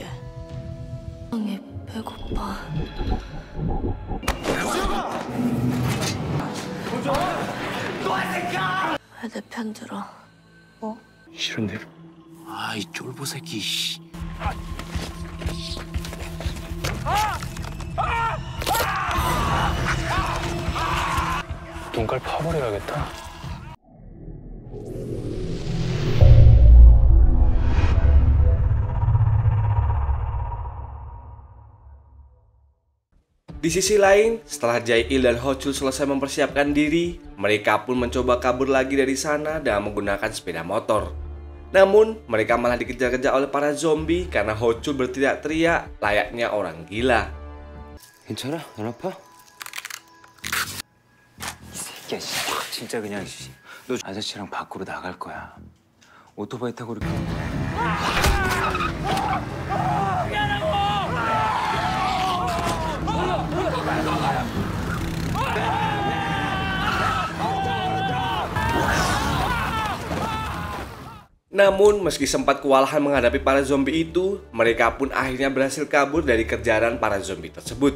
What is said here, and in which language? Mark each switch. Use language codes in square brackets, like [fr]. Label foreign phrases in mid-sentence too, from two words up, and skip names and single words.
[ko] 형이 배고파. 왜 내 편 들어? 뭐? 싫은데. 아, 이 쫄보 새끼. 씨. 눈깔 파버려야겠다. [id] Di sisi lain, setelah Jae-il dan Ho-chul selesai mempersiapkan diri, mereka pun mencoba kabur lagi dari sana dengan menggunakan sepeda motor. Namun, mereka malah dikejar-kejar oleh para zombie karena Ho-chul berteriak-teriak layaknya orang gila. [ko] 괜찮아? 안 아파? 이 새끼야, 진짜 그냥 너 아저씨랑 밖으로 나갈 거야. 오토바이 타고 이렇게. [id] Namun, meski sempat kewalahan menghadapi para zombie itu, mereka pun akhirnya berhasil kabur dari kejaran para zombie tersebut.